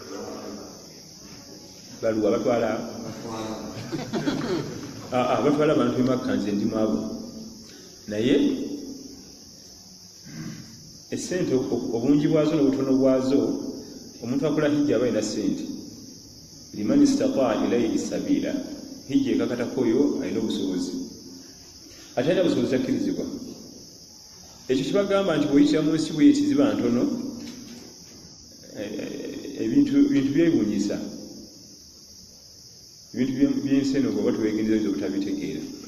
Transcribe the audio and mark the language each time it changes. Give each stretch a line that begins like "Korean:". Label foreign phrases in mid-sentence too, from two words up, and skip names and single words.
Ganda: baluwa abatwala abantu emakka nze ndimu abo. Naye essente obungi bwazo n'obutono bwazo omuntu akola hijja aba alina ssente.
Arabic: لمن استطاع إليه سبيلا.
Ganda: Hijja ekakatako oyo alina obusobozi. Ate alina obusobozi akkirizibwa. Ekyo kibagamba nti bw'oyitira mu nsi bw'eti ziba ntono ebintu byewuunyisa. Ebintu by'ensi eno bw'oba teweegendereza obutabitegeera.